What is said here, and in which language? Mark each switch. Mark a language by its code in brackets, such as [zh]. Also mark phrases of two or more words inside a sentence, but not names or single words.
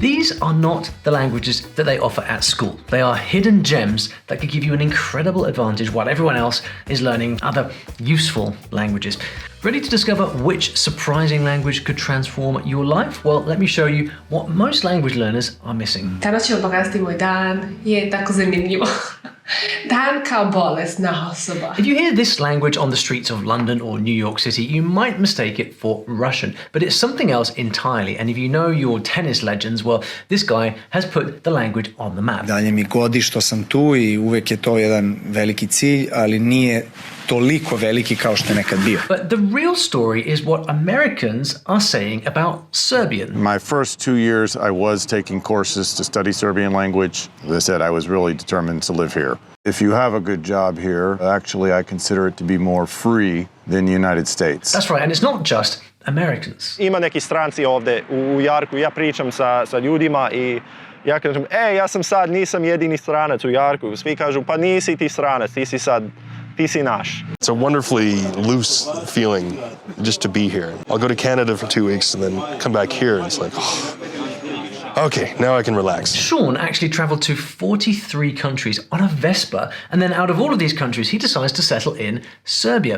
[en] These are not the languages that they offer at school. They are hidden gems that could give you an incredible advantage while everyone else is learning other useful languages. Ready to discover which surprising language could transform your life? Well, let me show you what most language learners are missing. [sr] Današnji bogasti moj dan je tako zanimljivo. Dan kao bolesna osoba. [en] If you hear this language on the streets of London or New York City, you might mistake it for Russian, but it's something else entirely. And if you know your tennis legends, well, this guy has put the language on the map. [sr] Dalje mi godi što sam tu I uvek je to jedan veliki cilj, ali nije toliko veliki kao što je nekad bio. [en] But the real story is what Americans are saying about Serbian. My first 2 years, I was taking courses to study Serbian language. As I said, I was really determined to live here. If you have a good job here, actually, I consider it to be more free than the United States. That's right, and it's not just Americans. [sr] Ima neki stranci ovde u Jarku, ja pričam sa ljudima I ja kažem, ja sam sad, nisam jedini stranac u Jarku. Svi kažu, pa nisi ti stranac, ti si naš. [en] It's a wonderfully loose feeling just to be here. I'll go to Canada for 2 weeks and then come back here and it's like, okay, now I can relax. Sean actually traveled to 43 countries on a Vespa, and then out of all of these countries, he decides to settle in Serbia.